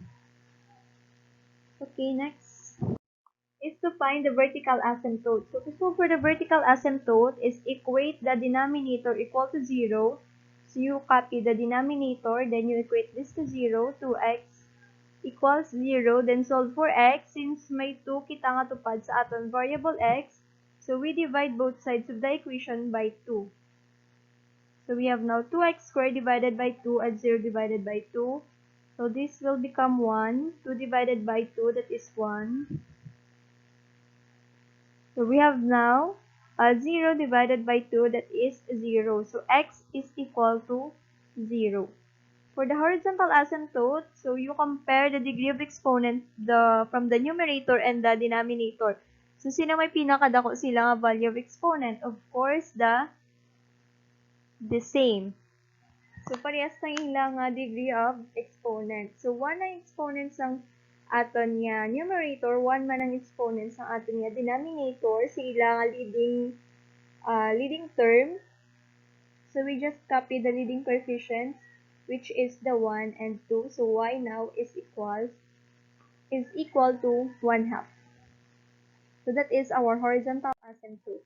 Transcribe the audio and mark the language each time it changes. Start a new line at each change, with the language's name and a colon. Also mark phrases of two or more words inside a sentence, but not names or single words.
English: Okay, next is to find the vertical asymptote. So to solve for the vertical asymptote is equate the denominator equal to 0. So you copy the denominator, then you equate this to 0, 2x equals 0, then solve for x. Since
Hiligaynon: may 2 kita nga tupad sa aton
English: variable x, so we divide both sides of the equation by 2. So we have now 2x squared divided by 2 and 0 divided by 2. So this will become 1. 2 divided by 2, that is 1. So we have now 0 divided by 2, that is 0. So x is equal to 0. For the horizontal asymptote, so you compare the degree of exponent from the numerator and the denominator.
Hiligaynon: So sino may pinakadako sila nga
English: value of exponent? Of course, the same.
Hiligaynon: So parehas na ilang
English: degree of exponent.
Hiligaynon: So 1 ang exponent sang aton nga numerator, 1 man ang exponent sang aton nga denominator, sila nga
English: leading term. So we just copy the leading coefficients, which is the 1 and 2. So y now is equal to 1/2. So that is our horizontal asymptote.